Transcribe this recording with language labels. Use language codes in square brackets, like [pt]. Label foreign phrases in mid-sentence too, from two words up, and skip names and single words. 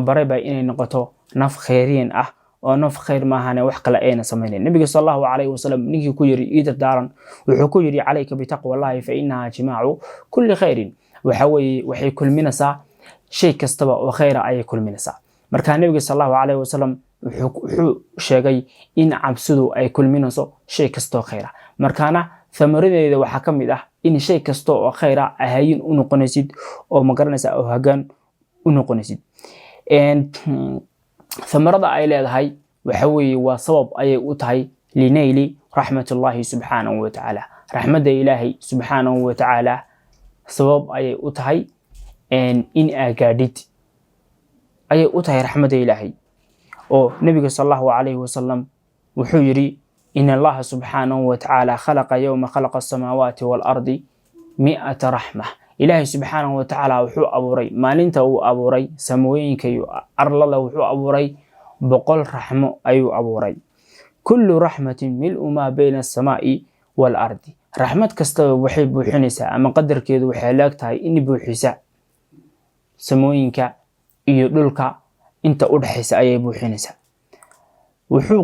[so] barayba inay noqoto naf khayriin oo naf khayr ma ahani wax kale ayna sameynayn nabiga [ar] صلى الله عليه وسلم [so] ninkii ku yiri idar daaran wuxuu ku yiri [ar] عليك بتقوى الله فإنها جماع كل خير [so] waxay kulminaysaa shay kastaba oo khayra ay kulminaysaa marka nabiga [ar] صلى الله عليه وسلم [so] wuxuu sheegay in cabsidu ay kulminayso shay kasto khayra markaana thamaradeeda waxa kamid in shay kasto oo khayra ahayn u noqonaysid oo ma garanaysa oo hagaan u noqonaysid thamarada ay leedahay waxa weeye waa sabab ay u tahay [ar] لنيل رحمة الله سبحانه وتعالى [so] rahmada ilaahi [ar] سبحانه وتعالى [so] sabab ay u tahay in agaadid ay u tahay rahmada ilaahi oo nabiga [ar] صلى الله عليه [so] wasallam wuxuu yiri in [ar] الله سبحانه وتعالى خلق يوم خلق السماوات والأرض 100 رحمة [so] ilaahi [ar] سبحانه وتعالى [so] wuxuu abuuray maalinta uu abuuray samooyinka iyo arlada wuxuu abuuray 100 rahmo ayuu abuuray [ar] كل رحمة ملء ما بين السماء والأرض [so] rahmad kasta waxay buuxinaysaa ama qadarkeedu waxay laagtahay in buuxisa samooyinka iyo dhulka inta u dhaxaysa ayay buuxinaysaa wuxuu